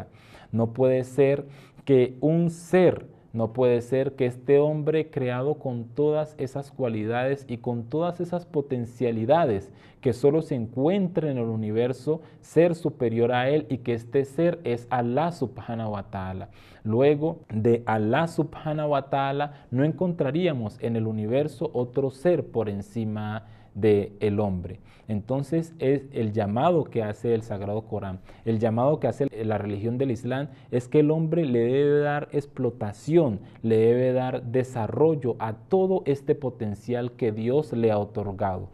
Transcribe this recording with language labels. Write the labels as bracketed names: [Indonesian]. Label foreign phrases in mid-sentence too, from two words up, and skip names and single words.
[Spanish] No puede ser que un ser, no puede ser que este hombre creado con todas esas cualidades y con todas esas potencialidades que solo se encuentra en el universo, ser superior a él, y que este ser es Allah [Arabic] سبحانه وتعالى. [Spanish] Luego de Allah [Arabic] سبحانه وتعالى [Spanish] no encontraríamos en el universo otro ser por encima del hombre. Entonces es el llamado que hace el Sagrado Corán, el llamado que hace la religión del Islam es que el hombre le debe dar explotación, le debe dar desarrollo a todo este potencial que Dios le ha otorgado.